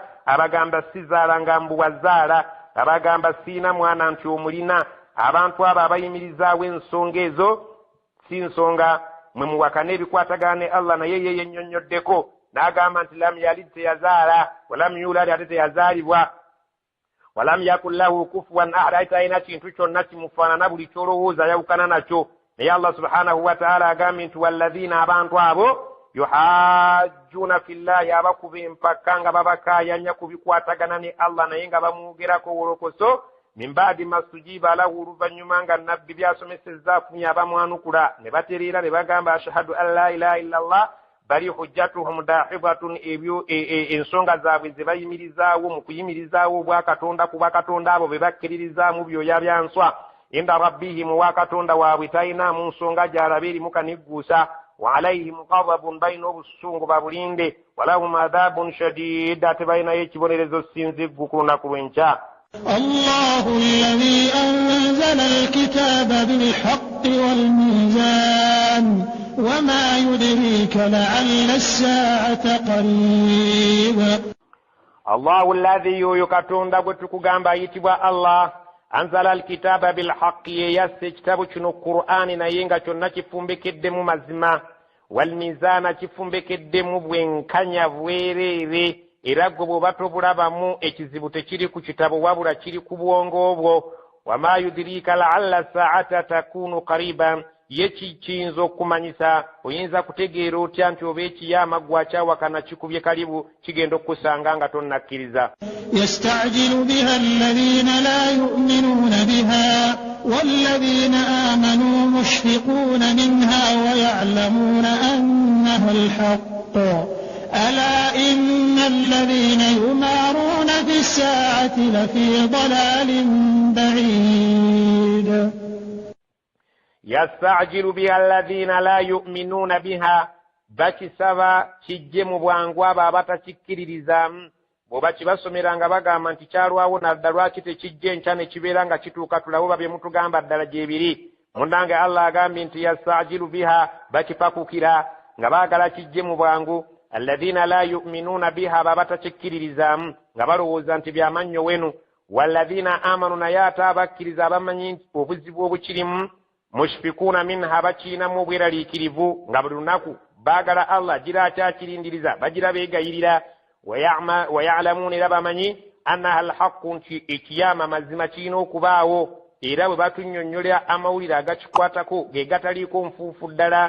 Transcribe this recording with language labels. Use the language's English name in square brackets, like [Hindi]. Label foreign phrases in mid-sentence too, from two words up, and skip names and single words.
[Ganda] Abagamba sizaala nga mbuwazaala, abagamba siina mwana nti omulina. Abantu abo abayimirizaawo ensonga ezo si nsonga mwe muwakana ebikwatagana ne Allah, naye ye yennyonnyoddeko n'agamba nti [Arabic] لم يلد [Ganda] teyazaala, [Arabic] ولم يولد [Ganda] ate teyazaalibwa, [Arabic] ولم يكن له كفوا أحد, [Ganda] ate talina kintu kyonna kimufaanana, buli kyolowooza yawukana nakyo. Naye [Arabic] الله سبحانه وتعالى [Ganda] agambye nti walladhiina, abantu abo [Arabic] يحاجون في الله, [Ganda] abakuba empaka nga babakaayanya ku bikwatagana ne Allah naye nga bamwogerako wolokoso, [Arabic] من بعد ما استجيب له, [Ganda] oluvannyuma nga nabbi byasomesezza afunye abamwanukula ne batereera ne bagamba [Arabic] أشهد أن لا إله إلا الله, بل حجتهم داحضة, [Ganda] ebyo ensonga zaabwe ze bayimirizaawo mu kuyimirizaawo obwa Katonda ku bakatonda abo be bakkiririzaamu byoya bya nswa. [Arabic] عند ربهم, [Ganda] wa Katonda waabwe talinamu nsonga gy'alaba erimu kanigguusa. [Arabic] وعليهم غضب, [Ganda] balina obusungu babulinde. [Arabic] ولهم عذاب شديد, [Ganda] ate balinayo ekibonerezo sinziggu ku lunaku lw'enkya. [Arabic] الله الذي أنزل الكتاب بالحق والميزان وما يدريك لعل الساعة قريب. الله الذي, [Ganda] yoyo Katonda gwe tukugamba ayitibwa Allah, [Arabic] أنزل الكتاب بالحق, [Ganda] yeyasse ekitabu kino Qur'ani naye nga kyonna kifumbekeddemu mazima, walmizana kifumbekeddemu bwenkanya bwereere, era gwe bw'oba tobulabamu ekizibu tekiri ku kitabo wabula kiri ku bwongo bwo. [Arabic] وما يدريك لعل الساعة تكون قريبا, [Ganda] ye kiyinza okumanyisa, oyinza kutegeera otya nti oba ekiyama gwakyawakana kikubye kalibu kigenda okusanga nga tonnakkiriza. [Arabic] يستعجل بها الذين لا يؤمنون بها والذين آمنوا مشفقون منها ويعلمون أنها الحق. ألا إن الذين يمارون في الساعة لفي ضلال بعيد. يستعجل بها الذين لا يؤمنون بها، [Ganda] bakisaba kijje mu bwangu abo abatakikkiririzaamu. Bw'oba kibasomera nga bagamba nti kyalwawo nadda lwaki tekijje enkya ne kibeera nga kituuka tulabuba bye mutugamba ddala gyebiri. Mundange Allah agambye nti [Arabic] يستعجل بها, [Ganda] bakipakukira nga baagala kijje mu bwangu. [Arabic] الذين لا يؤمنون بها, [Ganda] babatakikkiririzaamu nga balowooza nti byamannyo wenu. [Arabic] والذين آمنوا, [Ganda] naye ate abakkiriza abamanyi obuzibu obukirimu. [Arabic] مشفقون منها, [Ganda] bakiinamu obweraliikirivu nga buli lunaku baagala Allah gira akyakirindiriza, bagira beegayirira. [Arabic] ويعلمون, [Ganda] era bamanyi [Arabic] أنها الحق, [Ganda] nti ekiyama mazima kirina okubaawo, era bwe batunnyonnyola amawulire agakikwatako ge gataliiko nfuufu ddala.